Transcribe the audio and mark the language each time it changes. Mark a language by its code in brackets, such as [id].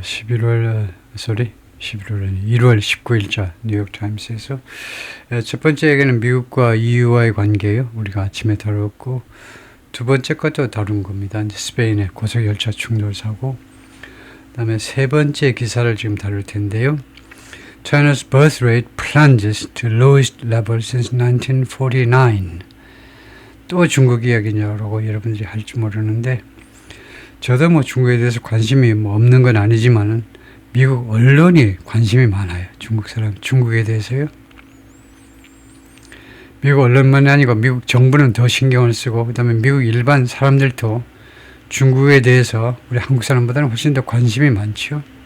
[ko] 1월 19일자 뉴욕타임스에서 첫 번째 얘기는 미국과 EU와의 관계예요. 우리가 아침에 다뤘고, 두 번째 것도 다룬 겁니다. 이제 스페인의 고속열차 충돌 사고, 그다음에 세 번째 기사를 지금 다룰 텐데요. [en] China's birth rate plunges to lowest level since 1949. [ko] 또 중국 이야기냐라고 여러분들이 할지 모르는데, 저도 뭐 중국에 대해서 관심이 없는 건 아니지만은 미국 언론이 관심이 많아요. 중국에 대해서요. 미국 언론만이 아니고 미국 정부는 더 신경을 쓰고, 그다음에 미국 일반 사람들도 중국에 대해서 우리 한국 사람보다는 훨씬 더 관심이 많죠.